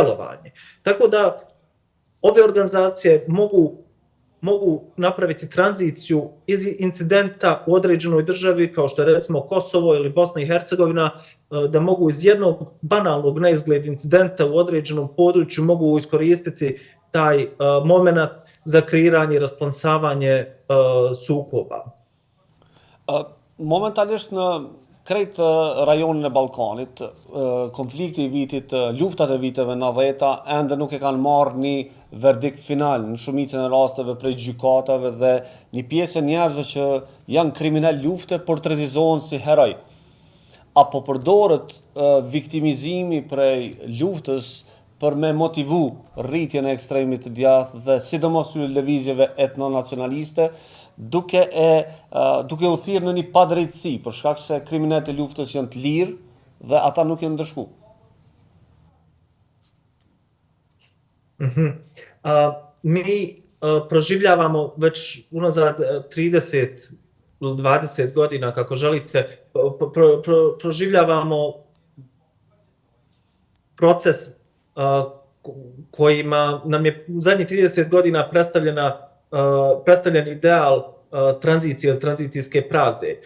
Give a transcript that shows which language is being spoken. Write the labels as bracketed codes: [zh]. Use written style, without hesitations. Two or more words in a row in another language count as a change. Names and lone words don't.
[bs] Tako da ove organizacije mogu mogu napraviti tranziciju iz incidenta u određenoj državi, kao što je recimo Kosovo ili Bosna i Hercegovina, da mogu iz jednog banalnog na izgled incidenta u određenom području mogu iskoristiti taj moment za kreiranje i rasplamsavanje sukoba. [sq] Momentalisht në krejt rajonin e Ballkanit, konflikti i vitit, luftat e viteve 90 ende nuk e kanë marrë një verdikt final në shumicën e rasteve prej gjykatave dhe një pjesë e njerëzve që janë kriminal lufte portretizohen si heroj. Apo përdoret viktimizimi prej luftës për me motivu rritjen e ekstremit të djathtë dhe sidomos lëvizjeve etnonacionaliste, duke u thirrë në një padrejtësi, për shkak se kriminalët e luftës janë të lirë dhe ata nuk janë ndëshku. [bs] Mi proživljavamo već unazad 30 ili 20 godina, kako želite, proživljavamo proces kojima nam je u zadnjih 30 godina predstavljen ideal tranzicije ili tranzicijske pravde.